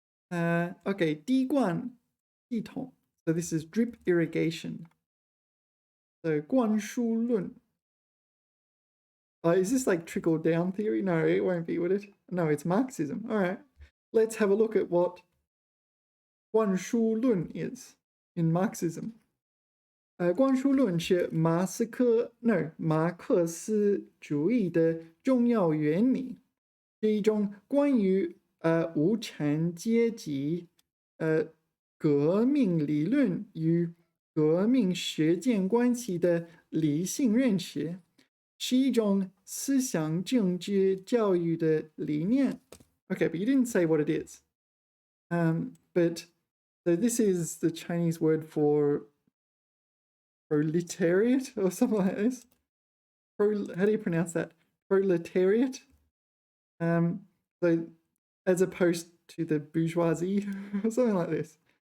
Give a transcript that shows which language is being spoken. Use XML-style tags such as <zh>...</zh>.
<en>Okay, 滴灌系统.So this is drip irrigation. So 灌输论. Is this like trickle down theory? No, it won't be, would it? No, it's Marxism. All right, let's have a look at what 灌输论 is in Marxism.</en> <zh>灌输论是马克思主义的重要原理，是一种关于无产阶级革命理论与革命实践关系的理性认识，是一种思想政治教育的理念。</zh> <en>Okay, but you didn't say what it is. But so this is the Chinese word for proletariat or something like this. How do you pronounce that? Proletariat. So as opposed to the bourgeoisie or something like this.</en>